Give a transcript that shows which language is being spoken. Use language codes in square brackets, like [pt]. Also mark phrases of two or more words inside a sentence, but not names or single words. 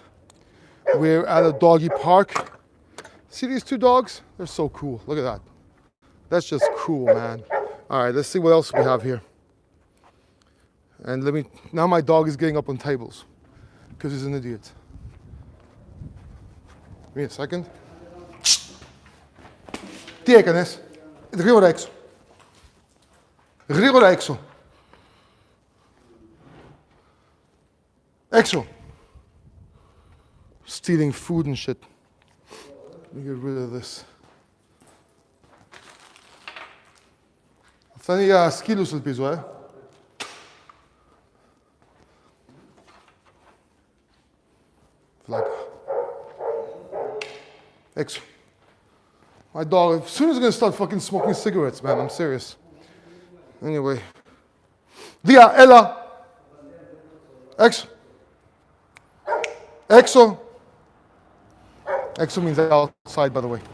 [en] We're at a doggy park. See these two dogs? They're so cool. Look at that. That's just cool, man. All right, let's see what else we have here. And now my dog is getting up on tables because he's an idiot. Give me a second. [el] Τι έκανες? Γρήγορα έξω. Γρήγορα έξω. Έξω. [en] Stealing food and shit. Let me get rid of this. [el] Αυτά είναι για σκύλους, ελπίζω, Φλάκα. Έξω. [en] My dog, as soon as he's gonna start fucking smoking cigarettes, man, I'm serious. [el] Anyway. Βία, έλα. Έξω. Έξω. [en] Exo means outside, by the way.